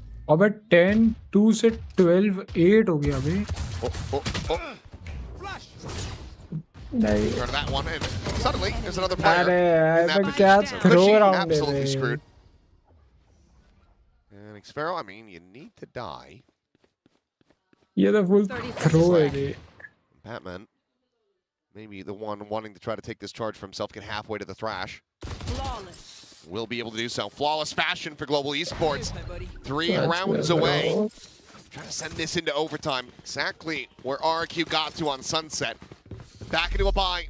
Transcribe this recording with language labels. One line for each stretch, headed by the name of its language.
Hindi: अबे 10 2 से 12 8 हो गया अभी. नहीं.
English: Turn that one in. Suddenly, there's another player.
Hindi: अरे क्या
English: throw around absolutely screwed. And Xpero, I mean, you need to die.
Hindi: ये तो full throw है.
English: Batman, maybe the one wanting to try to take this charge for himself, get halfway to the Thrash. Will be able to do so. Flawless fashion for Global Esports. 3 rounds away. Trying to send this into overtime. Exactly where RRQ got to on Sunset. Back into a bye.